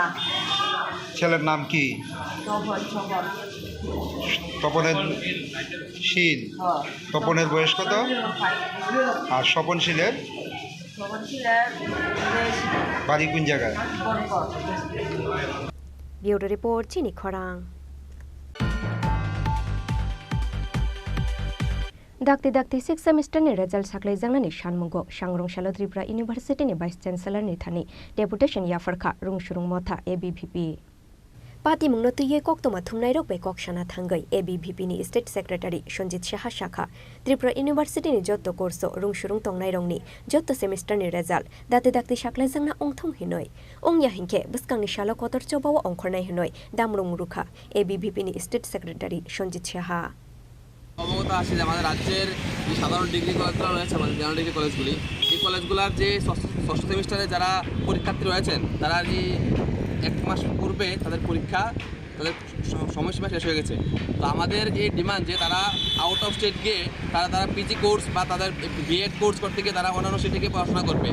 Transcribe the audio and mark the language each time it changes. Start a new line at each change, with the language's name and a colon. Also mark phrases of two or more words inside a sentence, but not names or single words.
Bangla: ছেলের নাম কি? তপনের শীল। তপনের বয়স কত? আর স্বপনশীলের বাড়ি কোন জায়গায়?
Kok Borok: ব্যুরো রিপোর্ট চিনি খরাং। दाक्ति दाक्ति 6 सेमिस्टरनि रिजल्ट साख्लायजांनानै सानमुंगो सांग्रंशाला त्रिपुरा इउनिभार्सिटिनि भाइस चेन्सेलरनि थानि डेपुटेशन याफरखा रुंसुरुं मथा एबीवीपी पार्टी मुंगनो तुये कोक्तमा थुमनाय रक बे कोकसाना थांगै एबीवीपी नि
English: state secretary
Kok Borok: सञ्जित साहा शाखा त्रिपुरा इउनिभार्सिटिनि जत्तो कोर्स रुंसुरुं तंनाय रंगनि जत्तो सेमिस्टरनि रिजल्ट दाक्ति दाक्ति साख्लायजांना अंथं हिनय अंया हिंखे बस्कांनि सालो कतर चबाव अंखरनाय हिनय दामरुं रुखा एबीवीपी नि
English: state secretary
Kok Borok: सञ्जित साहा
Bangla: অবগত আছে যে আমাদের রাজ্যের যে সাধারণ ডিগ্রি কলেজগুলো রয়েছে আমাদের
English: general degree
Bangla: কলেজগুলি এই কলেজগুলোর যে ষষ্ঠ সেমিস্টারে যারা পরীক্ষার্থী রয়েছেন তারা যে 1 মাস পূর্বে তাদের পরীক্ষা তাদের সময়সীমা শেষ হয়ে গেছে। তো আমাদের এই ডিমান্ড যে তারা
English: out of state
Bangla: গিয়ে তারা
English: PG course
Bangla: বা তাদের
English: B.Ed course
Bangla: করতে গিয়ে তারা অন্যান্য স্টেটে গিয়ে পড়াশোনা করবে।